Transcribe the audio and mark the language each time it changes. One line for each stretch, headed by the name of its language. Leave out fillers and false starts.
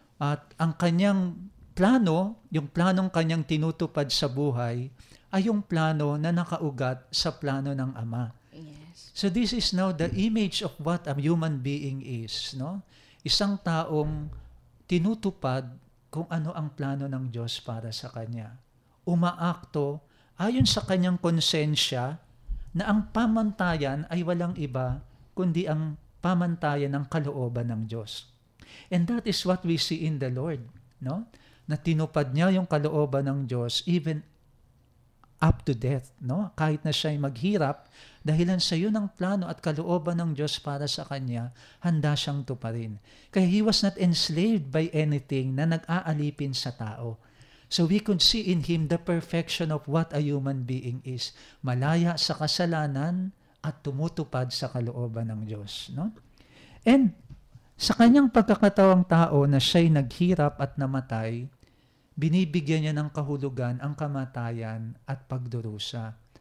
Filipino: At ang kanyang plano, yung planong kanyang tinutupad sa buhay, ay yung plano na nakaugat sa plano ng Ama.
English: Yes. So this is now the image of what a human being is, no?
Filipino: Isang taong tinutupad kung ano ang plano ng Diyos para sa kanya. Umaakto ayon sa kanyang konsensya na ang pamantayan ay walang iba kundi ang pamantayan ng kalooban ng Diyos.
English: And that is what we see in the Lord, no?
Filipino: Na tinupad niya yung kalooban ng Diyos
English: even up to death,
Filipino: no? Kahit na siya'y maghirap, dahilan sa iyo ng plano at kalooban ng Diyos para sa kanya, handa siyang tuparin.
English: Kaya he was not enslaved by anything
Filipino: na nag-aalipin sa tao.
English: So we could see in him the perfection of what a human being is.
Filipino: Malaya sa kasalanan at tumutupad sa kalooban ng Diyos, no? And sa kanyang pagkakatawang tao na siya'y naghirap at namatay, binibigyan niya ng kahulugan ang kamatayan at pagdurusa.